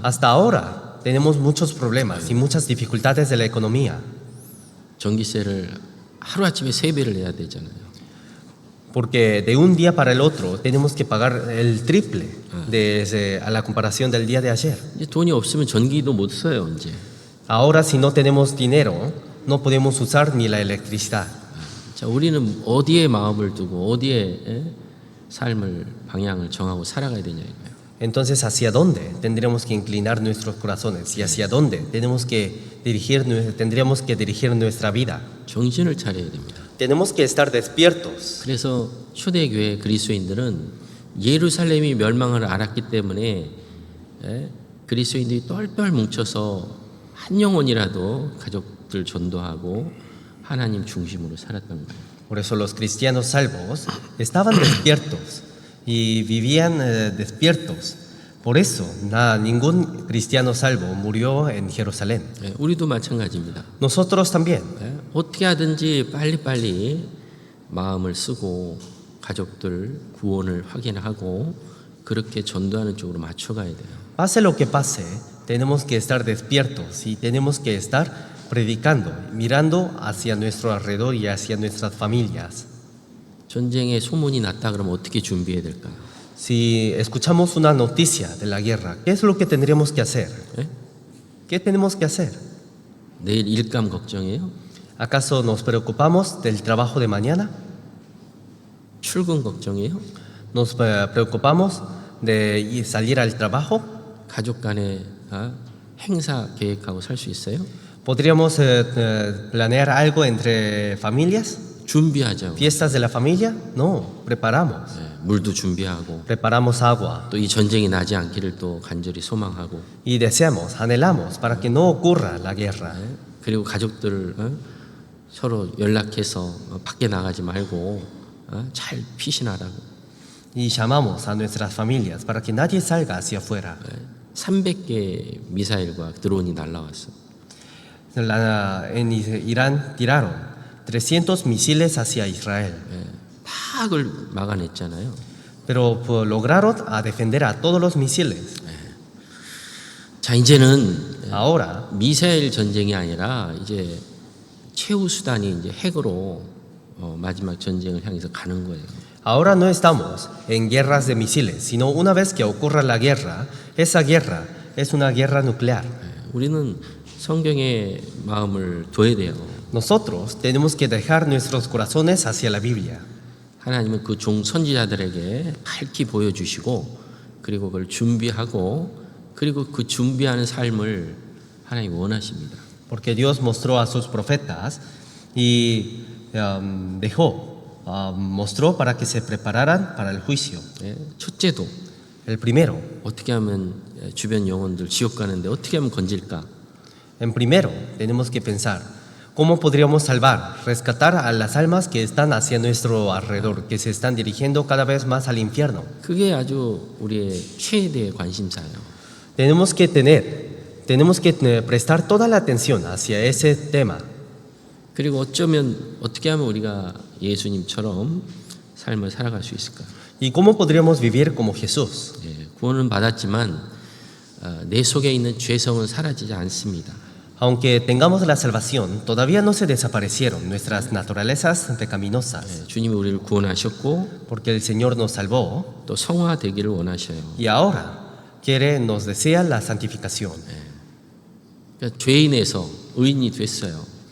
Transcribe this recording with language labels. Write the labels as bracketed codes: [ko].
[es] Hasta ahora tenemos muchos problemas y muchas dificultades de la economía, [ko] 전기세를 하루아침에 3배를 내야 되잖아요. [es] porque de un día para el otro tenemos que pagar el triple a la comparación del día de ayer. [ko] 이제 돈이 없으면 전기도 못 써요, 이제. [es] Ahora si no tenemos dinero, no podemos usar ni la electricidad. [ko] 자, 우리는 어디에 마음을 두고 어디에 삶을 방향을 정하고 살아가야 되냐 이거예요. [es] Entonces, ¿hacia dónde tendremos que inclinar nuestros corazones? ¿Y hacia dónde tendríamos que dirigir nuestra vida? [ko] 정신을 차려야 됩니다. [es] Tenemos que estar despiertos. [ko] 그래서 초대교회 그리스도인들은 예루살렘이 멸망을 알았기 때문에 그리스도인들이 똘똘 뭉쳐서 한 영혼이라도 가족들 전도하고 하나님 중심으로 살았던 거예요. [es] Por eso los cristianos salvos estaban despiertos y vivían despiertos. Por eso ningún cristiano salvo murió en Jerusalén. [ko] 우리도 마찬가지입니다. [es] Nosotros también. [ko] 어떻게 하든지 빨리빨리 마음을 쓰고 가족들 구원을 확인하고 그렇게 전도하는 쪽으로 맞춰가야 돼요. [es] Pase lo que pase, tenemos que estar despiertos y tenemos que estar predicando, mirando hacia nuestro alrededor y hacia nuestras familias. [ko] 전쟁에 소문이 났다 그러면 어떻게 준비해야 될까요? [es] Si escuchamos una noticia de la guerra, ¿qué es lo que tendríamos que hacer? ¿Qué tenemos que hacer? [ko] 내일 일감 걱정해요? [es] ¿Acaso nos preocupamos del trabajo de mañana? [ko] 출근 걱정해요? [es] ¿Nos preocupamos de salir al trabajo? [ko] 가족 간에 행사 계획하고 살 수 있어요? [es] ¿Podríamos planear algo entre familias? [ko] 준비하자고. [es] ¿Fiestas de la familia? No, preparamos. [ko] 물도 준비하고 [es] Preparamos agua [ko] 또 이 전쟁이 나지 않기를 또 간절히 소망하고 [es] y deseamos, anhelamos para que no ocurra la guerra. [ko] 그리고 가족들 서로 연락해서 밖에 나가지 말고 잘 피신하라고. [es] Y llamamos a nuestras familias para que nadie salga hacia afuera. [ko] 300개 미사일과 드론이 날라왔어. [es] En Irán tiraron 300 misiles hacia Israel, [ko] 다 그걸 막아냈잖아요. [es] pero lograron defender a todos los misiles. [ko] 자, 이제는 [es] Ahora [ko] 미사일 전쟁이 아니라 이제 최후 수단이 이제 핵으로 마지막 전쟁을 향해서 가는 거예요. [es] Ahora no estamos en guerras de misiles, sino una vez que ocurra la guerra, esa guerra es una guerra nuclear. [ko] 우리는 성경의 마음을 둬야 돼요. [es] Nosotros tenemos que dejar nuestros corazones hacia la Biblia. [ko] 하나님은 그 종 선지자들에게 밝히 보여주시고 그리고 그걸 준비하고 그리고 그 준비하는 삶을 하나님 원하십니다. [es] Porque Dios mostró a sus profetas y mostró para que se prepararan para el juicio. [ko] 첫째도 [es] El primero, [ko] 어떻게 하면 주변 영혼들 지옥 가는데 어떻게 하면 건질까? [es] en primero tenemos que pensar cómo podríamos salvar, rescatar a las almas que están hacia nuestro alrededor, que se están dirigiendo cada vez más al infierno. [ko] 그게 아주 우리의 최대의 관심사예요. [es] Tenemos que prestar toda la atención hacia ese tema. [ko] 그리고 어쩌면 어떻게 하면 우리가 예수님처럼 삶을 살아갈 수 있을까? [es] ¿Y cómo podríamos vivir como Jesús? [ko] 구원은 받았지만 내 속에 있는 죄성은 사라지지 않습니다. [es] Aunque tengamos la salvación, todavía no se desaparecieron nuestras naturalezas pecaminosas, [ko] 주님이 우리를 구원하셨고 [es] porque el Señor nos salvó [ko] 또 성화되기를 원하셔요. [es] y ahora nos desea la santificación. [ko] 그러니까 죄인에서 의인이 됐어요.